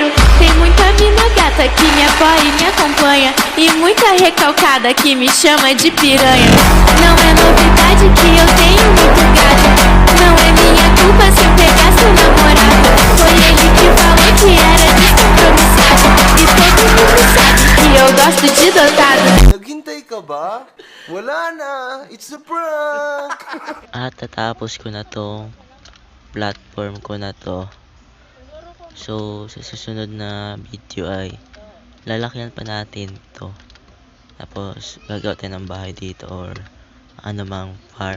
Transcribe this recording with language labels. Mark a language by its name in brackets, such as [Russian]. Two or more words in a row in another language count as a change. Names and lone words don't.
[Portuguese] Tem muita mina gata que me apoia e me acompanha, e muita recalcada que me chama de piranha. Não é novidade que eu tenho muito gato. Não é minha culpa se eu pegar seu namorado. Foi ele que falou que era descompromissado, e todo mundo sabe que eu gosto de dotado. [Filipino] Naghintay ka ba? Wala na! [English] It's a prank! [Filipino] At tatapos ko na to platform ko na to. So, sa susunod na video ay lalakyan pa natin to. Tapos, gagawa tayo ng bahay dito or anumang farm.